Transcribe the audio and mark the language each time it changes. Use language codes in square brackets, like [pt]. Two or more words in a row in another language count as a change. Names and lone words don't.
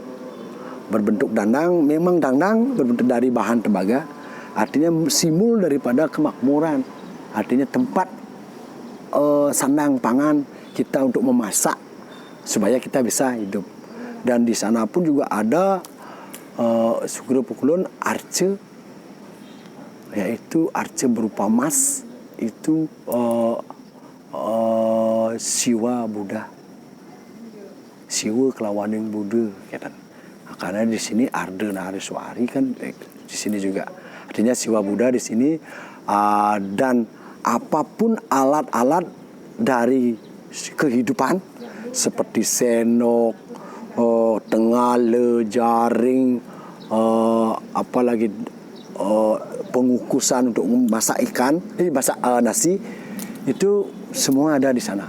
[id] Memang dandang berbentuk dari bahan tembaga, artinya simbol daripada kemakmuran, artinya tempat sandang pangan kita untuk memasak supaya kita bisa hidup. Dan di sana pun juga ada Sugro Pukulun arce, yaitu arce berupa emas, itu siwa Buddha, siwa kelawaning Buddha, kan? Karena di sini Arda Nariswari kan di sini juga, artinya siwa Buddha di sini, dan apapun alat-alat dari kehidupan seperti senok, tengale, jaring, apalagi pengukusan untuk memasak ikan, masak nasi, itu semua ada di sana.